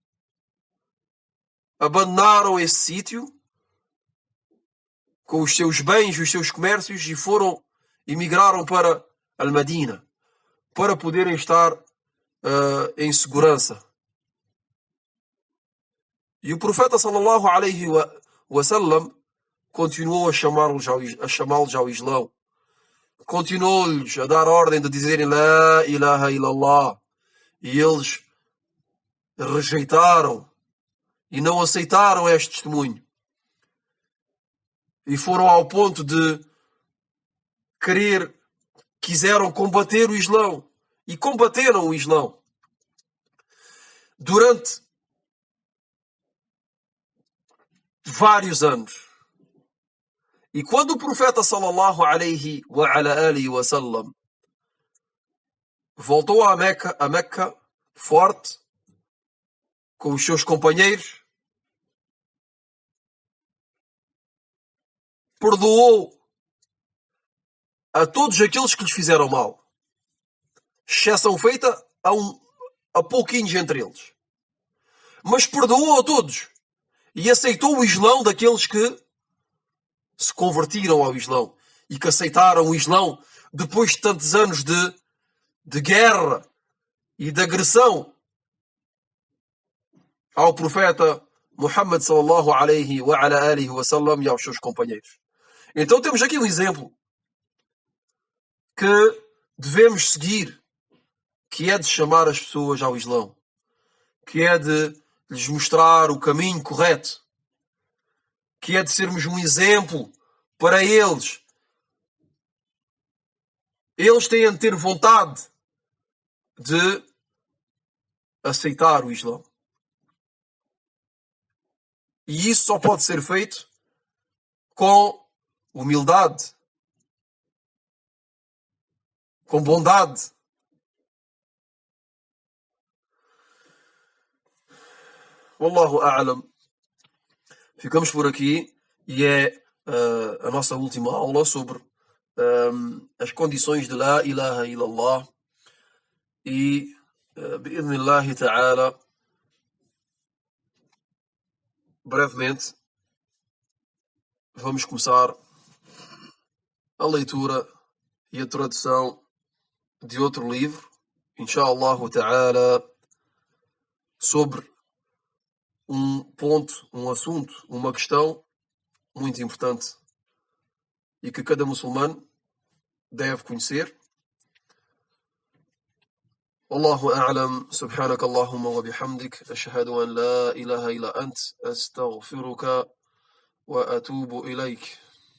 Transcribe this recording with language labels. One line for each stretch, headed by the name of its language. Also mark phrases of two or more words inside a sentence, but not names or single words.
Portuguese: Abandonaram esse sítio com os seus bens, os seus comércios e emigraram para Al-Madina para poderem estar em segurança. E o profeta
Arabic: صلى الله عليه وسلم
Portuguese: continuou a chamá-los ao Islão. Continuou-lhes a dar ordem de dizerem
Arabic: لا إله إلا الله.
Portuguese: E eles rejeitaram e não aceitaram este testemunho. E foram ao ponto de quiseram combater o Islão. E combateram o Islão. Durante vários anos. E quando o profeta
Arabic: صلى الله عليه وعلى آله وسلم
Portuguese: voltou a Meca forte, com os seus companheiros, perdoou a todos aqueles que lhes fizeram mal, exceção feita a pouquinhos entre eles. Mas perdoou a todos e aceitou o Islão daqueles que se convertiram ao Islão e que aceitaram o Islão depois de tantos anos de guerra e de agressão ao profeta Muhammad
Arabic: صلى الله عليه وعلى آله وسلم
Portuguese: e aos seus companheiros. Então temos aqui um exemplo que devemos seguir, que é de chamar as pessoas ao Islão, que é de lhes mostrar o caminho correto, que é de sermos um exemplo para eles. Eles têm de ter vontade de aceitar o Islão. E isso só pode ser feito com humildade, com bondade.
Arabic: والله أعلم.
Portuguese: Ficamos por aqui e é a nossa última aula sobre as condições de
Arabic: لا إله إلا الله
Portuguese: e
Arabic: بإذن الله تعالى
Portuguese: brevemente vamos começar a leitura e a tradução de outro livro,
Arabic: إن شاء الله تعالى,
Portuguese: sobre um ponto, um assunto, uma questão muito importante e que cada muçulmano deve conhecer.
Arabic: والله أعلم سبحانك اللهم وبحمدك أشهد أن لا إله إلا أنت أستغفرك وأتوب إليك